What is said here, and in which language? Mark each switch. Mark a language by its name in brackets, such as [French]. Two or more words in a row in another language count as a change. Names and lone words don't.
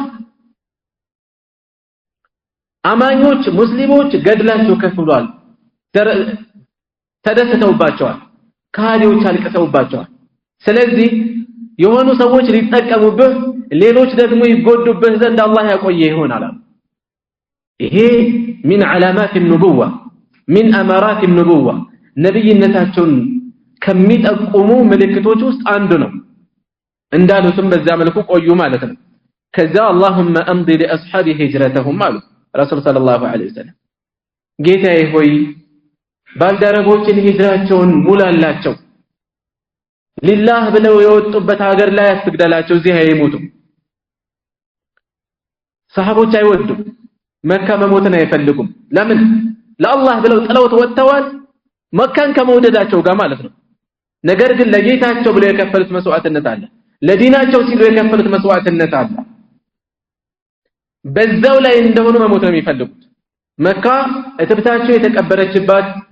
[Amharic] አማኞች ሙስሊሞች ገድላቸው ከፍሏል ተደስተውባቸዋል ካዲዎች አልቀሰውባቸዋል ስለዚህ የሆኑ ሰዎች ሊጠቀሙብህ ሌሎች ደግሞ ይጎዱብህ ዘንድ አላህ ያቆየ ይሆናል ይሄ [Arabic] من علامات النبوة من أمارات النبوة [Amharic] ነብይነታቸውን ከሚጠቁሙ ምልክቶች ውስጥ አንዱ ነው እንዳሉትም በዛ መልኩ ቆዩ ማለት ነው ከዛ [Arabic] اللهم امضي لاصحاب هجرتهم [Amharic] አሉ ረሱል [Arabic] صلى الله عليه وسلم [Amharic] ጌታዬ ሆይ ባልደረቦችን ሂጅራቸውን ሙላላቸው ሊላህ ብለው የወጡበት ሀገር ላይ አትግደላቸው እዚህ አይሞቱ ሰሃቦች አይወዱም መካ መሞትን አይፈልጉም ለምን ለአላህ ብለው ጥለውት ወጥተዋል መካን ከመውደዳቸው ጋር ማለት ነው ነገር ግን ለጌታቸው ብለው የከፈሉት መስዋዕትነት አለ ለዲናቸው ሲሉ የከፈሉት መስዋዕትነት አለ በዛው ላይ እንደሆነ መሞት ነው የሚፈልጉት መካ እትብታቸው የተቀበረችባት